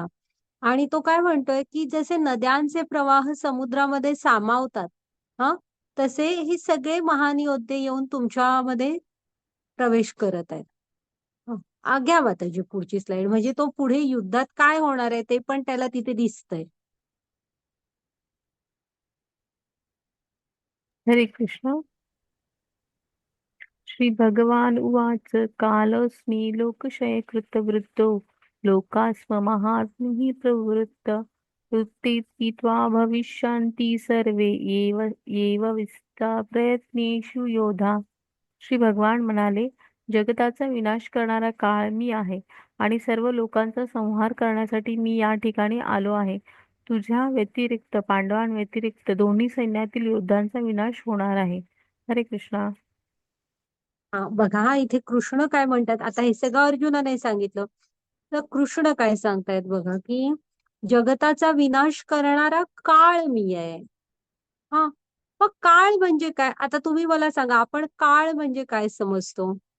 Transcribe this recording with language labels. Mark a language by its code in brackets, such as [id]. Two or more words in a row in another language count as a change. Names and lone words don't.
[mr] आणि तो काय म्हणतोय की जसे नद्यांचे प्रवाह समुद्रामध्ये सामावतात, हा, तसे हे सगळे महान योद्धे येऊन तुमच्यामध्ये प्रवेश करत आहेत. हं. घ्या माताजी पुढची स्लाइड. म्हणजे तो पुढे युद्धात काय होणार आहे ते पण त्याला तिथे दिसतंय. हरे कृष्ण. [sa] श्री भगवान उवाच कालस्मी लोकक्षयकृत वृद्धो लोकास्म महात्मैः प्रवृत्त उत्थित्वा भविष्यन्ति सर्वे एव विस्ता प्रयत्नेषु योधा. [mr] श्री भगवान म्हणाले, जगताचा विनाश करणारा काळ मी आहे आणि सर्व लोकांचा संहार करण्यासाठी मी या ठिकाणी आलो आहे. तुझ्या व्यतिरिक्त पांडवांव्यतिरिक्त दोन्ही सैन्यातील योद्धांचा विनाश होणार आहे. हरे कृष्णा. हा बघा, हा इथे कृष्ण काय म्हणतात, आता हे सगळं अर्जुनाने सांगितलं, तर कृष्ण काय सांगतायत बघा की जगताचा विनाश करणारा काळ मी आहे. हा, मग काळ म्हणजे काय, आता तुम्ही मला सांगा, आपण काळ म्हणजे काय समजतो?